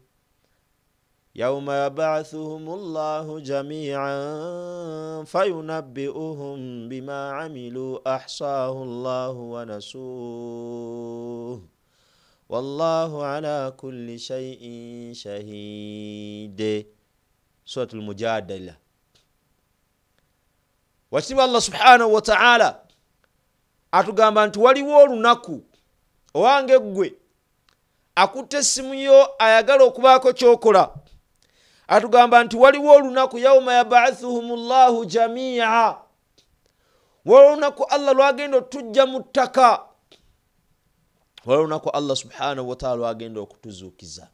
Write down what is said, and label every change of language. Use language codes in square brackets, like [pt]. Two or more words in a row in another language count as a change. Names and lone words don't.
[ar] يوم يبعثهم الله جميعا فينبئهم بما عملوا أحصاه الله ونسوه والله على كل شيء شهيد. سورة المجادلة. واتبع الله سبحانه وتعالى [lg] atugamba nti waliwo olunaku owange gwe akutte essimu yo ayagala okubaako kyokola. Atugamba nti waliwo olunaku [ar] يوم يبعثهم الله جميعا, [lg] waliwo olunaku Allah lwagenda otujja mu ttaka, waliwo olunaku [ar] الله سبحانه وتعالى [lg] lwagenda okutuzuukiza.